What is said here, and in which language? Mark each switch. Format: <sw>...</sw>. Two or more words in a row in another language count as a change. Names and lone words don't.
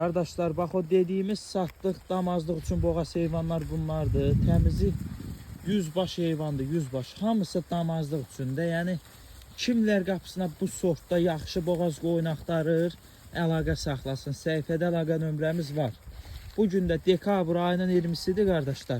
<tr>Kardeşler bak o dediğimiz sattık damazlık için boğaz heyvanlar bunlardı.</tr> <az>Təmizi 100 baş heyvandı, 100 baş. Hamısı damazlıq üçündə. Yəni kimlər qapısına bu sortda yaxşı boğaz qoyun axtarır, əlaqə saxlasın. Səhifədə əlaqə nömrəmiz var. Bu gün də dekabr ayının 20-sidir qardaşlar.</az>